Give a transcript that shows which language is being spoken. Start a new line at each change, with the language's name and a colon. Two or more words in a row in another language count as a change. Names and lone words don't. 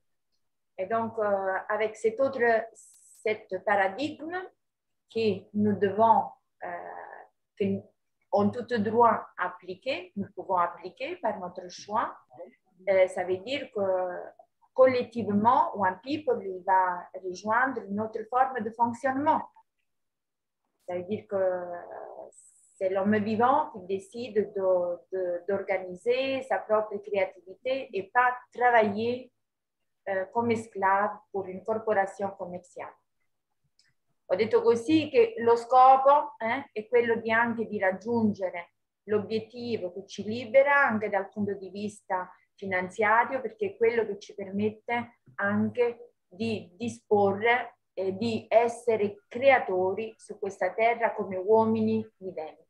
French: Et donc, avec cet paradigme que nous devons, en tout droit appliquer, nous pouvons appliquer par notre choix, ça veut dire que collectivement, One People il va rejoindre notre forme de fonctionnement. Ça veut dire que c'est l'homme vivant qui décide d'organiser sa propre créativité et pas travailler come esclave
Italian: per una corporazione commerciale. Ho detto così che lo scopo è quello di anche di raggiungere l'obiettivo che ci libera anche dal punto di vista finanziario, perché è quello che ci permette anche di disporre e di essere creatori su questa terra come uomini viventi.